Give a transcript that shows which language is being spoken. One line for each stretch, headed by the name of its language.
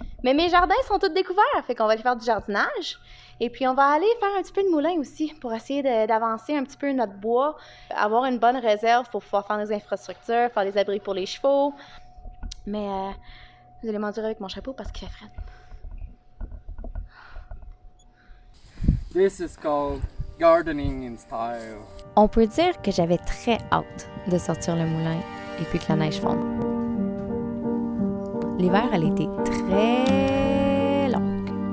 French: Mais mes jardins sont tous découverts, fait qu'on va aller faire du jardinage. Et puis, on va aller faire un petit peu de moulin aussi pour essayer d'avancer un petit peu notre bois, avoir une bonne réserve pour pouvoir faire nos infrastructures, faire des abris pour les chevaux. Mais vous allez m'endurer avec mon chapeau parce qu'il fait frais.
English: This is called gardening in style.
French: On peut dire que j'avais très hâte de sortir le moulin et puis que la neige fonde. L'hiver, elle était très longue.